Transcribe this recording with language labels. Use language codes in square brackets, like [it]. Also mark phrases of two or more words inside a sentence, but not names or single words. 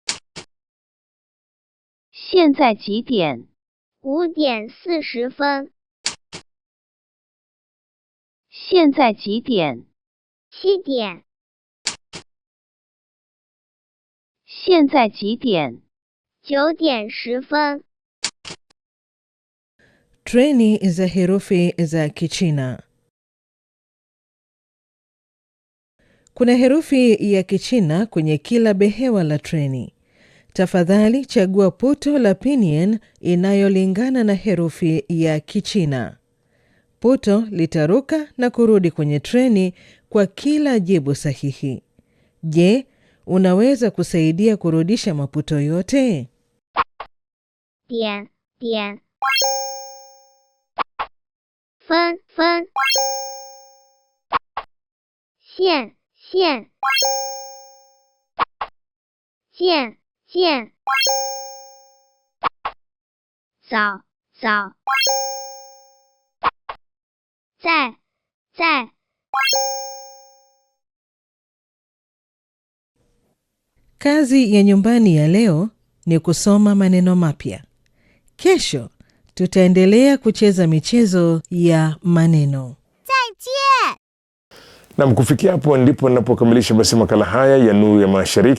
[zh] 现在几点？5点40分。现在几点？7点。现在几点？9点10分。 [sw] Treni za herufi za Kichina. Kuna herufi ya Kichina kwenye kila behewa la treni. Tafadhali chagua puto la pinyin inayolingana na herufi ya Kichina. Puto litaruka na kurudi kwenye treni kwa kila jibu sahihi. Je, unaweza kusaidia kurudisha maputo yote? [zh] 点点分分线线见见早早在在 [sw] Kazi ya nyumbani ya leo ni kusoma maneno mapya. Kesho tutaendelea kucheza michezo ya maneno. [zh] 再见. [sw] Na kufikia hapo ndipo ninapokamilisha basi makala haya ya Nuru ya Mashariki.